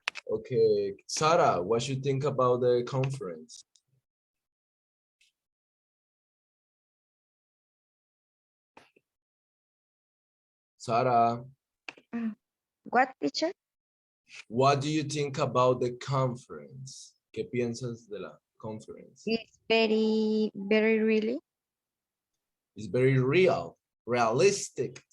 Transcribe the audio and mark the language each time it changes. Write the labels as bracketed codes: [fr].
[en] Okay, Sarah, what you think about the conference? Sarah, What, teacher? what do you think about the conference? [es] ¿Qué piensas de la conference? [en] It's very, very really. It's very real, realistic.